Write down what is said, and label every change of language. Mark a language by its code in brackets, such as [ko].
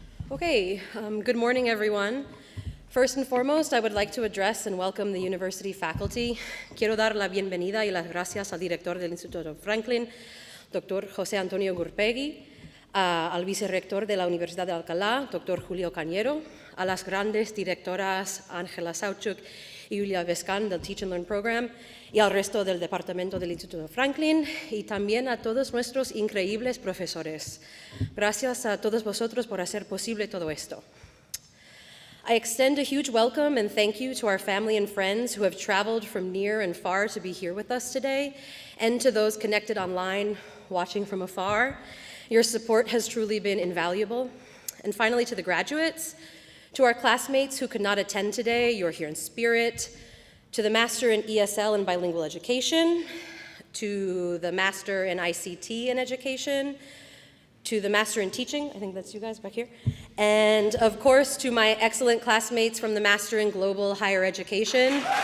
[en] Okay, good morning, everyone. First and foremost, I would like to address and welcome the university faculty. [es] Quiero dar la bienvenida y las gracias al director del Instituto Franklin, Dr. José Antonio Gurpegui, al vicerrector de la Universidad de Alcalá, Dr. Julio Cañero, a las grandes directoras Ángela Sauchuk y Julia Vescan del Teach and Learn Program, y al resto del departamento del Instituto Franklin, y también a todos nuestros increíbles profesores. Gracias a todos vosotros por hacer posible todo esto. [en] I extend a huge welcome and thank you to our family and friends who have traveled from near and far to be here with us today, and to those connected online, watching from afar. Your support has truly been invaluable. And finally, to the graduates, to our classmates who could not attend today, you're here in spirit, to the Master in ESL and Bilingual Education, to the Master in ICT and Education, to the Master in Teaching, I think that's you guys back here, and of course to my excellent classmates from the Master in Global Higher Education.